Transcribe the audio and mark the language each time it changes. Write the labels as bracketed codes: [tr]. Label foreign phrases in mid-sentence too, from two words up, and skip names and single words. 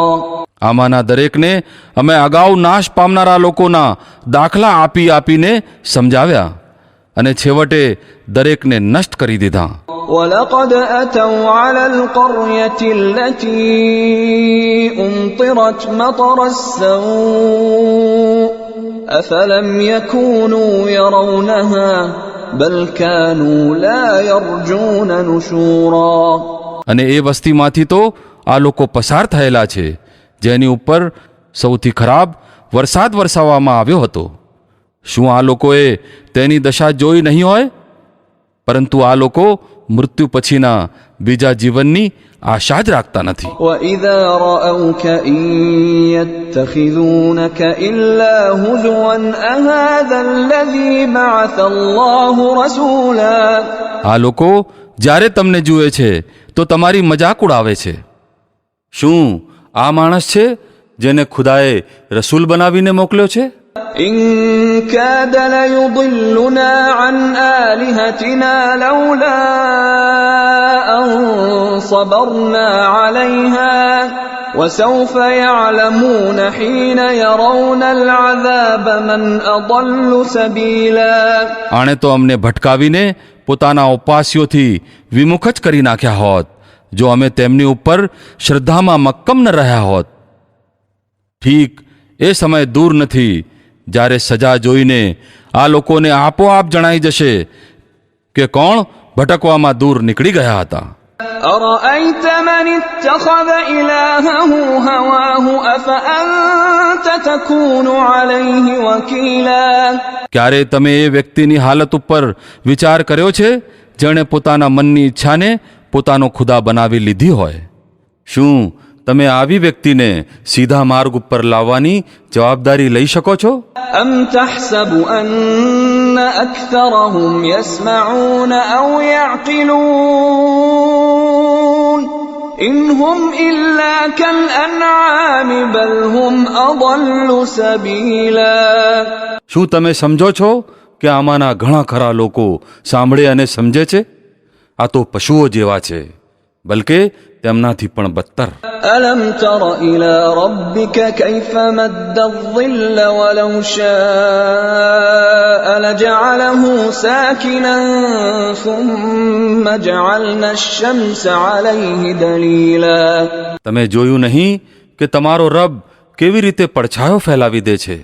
[gu] આમાંના દરેકને અમે અગાઉ નાશ પામનારા લોકોના દાખલા આપી આપીને સમજાવ્યા, અને છેવટે દરેકને નષ્ટ કરી દીધા. [ar] ولقد أتوا على القرية التي أمطرت مطر السوء أفلم يكونوا يرونها بل كانوا لا يرجون نشورا. [gu] અને એ વસ્તીમાંથી તો આ લોકો પસાર થયેલા છે જેની ઉપર સૌથી ખરાબ વરસાદ વરસાવવામાં આવ્યો હતો. શું આ લોકોએ તેની દશા જોઈ નહીં હોય? પરંતુ આ લોકો મૃત્યુ પછીના બીજા જીવનની આશા જ રાખતા નથી. [ar] وَإِذَا رَأَوْكَ إِن يَتَّخِذُونَكَ إِلَّا هُزُوًا أَهَذَا الَّذِي بَعَثَ اللَّهُ رَسُولًا. [gu] આ લોકો જ્યારે તમને જુએ છે તો તમારી મજાક ઉડાવે છે. શું આ માણસ છે જેને ખુદાએ રસૂલ બનાવીને મોકલ્યો છે? [ar] إِن كَادَ لَيُضِلُّنَا عَنْ آلِهَتِنَا لَوْلَا أَن صَبَرْنَا عَلَيْهَا وَسَوْفَ يَعْلَمُونَ حِينَ يَرَوْنَ الْعَذَابَ مَنْ أَضَلُّ سَبِيلًا. [gu] આણે તો અમને ભટકાવીને પોતાના ઉપાસ્યોથી વિમુખ જ કરી નાખ્યા હોત, જો અમે તેમની ઉપર શ્રદ્ધામાં મક્કમ ન રહ્યા હોત. ઠીક એ સમય દૂર નથી જ્યારે સજા જોઈને આ લોકોને આપોઆપ જણાઈ જશે કે કોણ ભટકવામાં દૂર નીકળી ગયા હતા. [ar] أرأيت من اتخذ إلهه هواه أفأنت تكون عليه وكيلا. [gu] ક્યારે તમે એ વ્યક્તિની હાલત ઉપર વિચાર કર્યો છે જેણે પોતાના મનની ઈચ્છાને પોતાનો ખુદા બનાવી લીધી હોય? શું તમે આવી વ્યક્તિને સીધા માર્ગ ઉપર લાવવાની જવાબદારી લઈ શકો છો? [ar] أم تحسب أن أكثرهم يسمعون أو يعقلون إن هم إلا كالأنعام بل هم أضل سبيلا. [gu] શું તમે સમજો છો કે આમાંના ઘણા ખરા લોકો સાંભળે અને સમજે છે? આ તો પશુઓ જેવા છે, બલકે તેમનાથી પણ બદતર. [ar] ألم تر إلى ربك كيف مد الظل ولو شاء لجعله ساكنا ثم جعلنا الشمس عليه دليلا. [gu] તમે જોયું નહીં કે તમારો રબ કેવી રીતે પડછાયો ફેલાવી દે છે?